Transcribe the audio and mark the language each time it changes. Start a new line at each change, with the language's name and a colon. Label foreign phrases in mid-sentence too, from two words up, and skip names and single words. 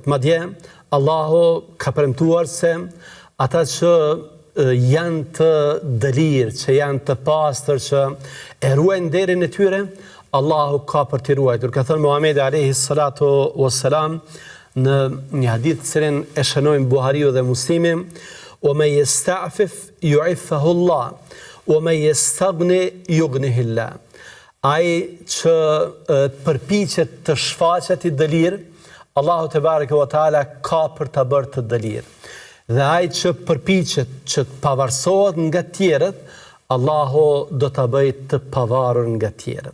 Albanian: Madje Allahu ka premtuar se ata që janë të dëlirë, që janë të pastër, që e ruajnë nderin e tyre, Allahu ka për t'i ruajtur. Ka thënë Muhamedi
Arabic: عليه الصلاة والسلام
Albanian: në një hadith të cilin e shënojnë Buhariu dhe Muslimi,
Arabic: "ومن يستعفف يعفه الله، ومن يستغن يغنه الله."
Albanian: Ai që përpiqet të shfaqet i dëlirë, Allahu
Arabic: تبارك وتعالى
Albanian: ka për ta bërë të dëlirë. Dhe ai që përpiqet që të pavarësohet nga tjerët, Allahu do ta bëjë të pavarur nga tjerët.